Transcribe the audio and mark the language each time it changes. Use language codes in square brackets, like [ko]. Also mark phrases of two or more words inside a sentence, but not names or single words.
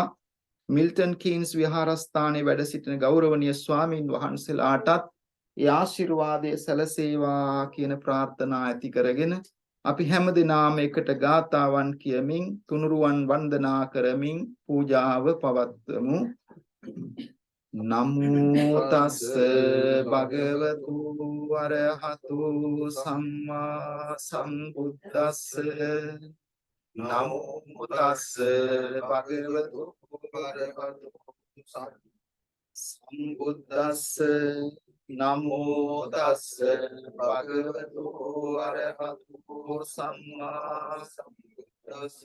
[si] මිල්ටන් කීන්ස් විහාරස්ථානයේ වැඩ සිටින ගෞරවනීය ස්වාමීන් වහන්සේලාටත් ඒ ආශිර්වාදය සැලසේවා කියන ප්‍රාර්ථනා ඇති කරගෙන අපි හැම දිනාම එකට ගාතාවන් කියමින් තුනුරුවන් වන්දනා කරමින් පූජාව පවත්වමු. [pi] නමෝ තස්ස භගවතු වරහතු සම්මා සම්බුද්දස්ස නමෝ තස්ස භගවතු වරහතු සම්බුද්දස්ස නමෝ තස්ස භගවතු වරහතු සම්මා සම්බුද්දස්ස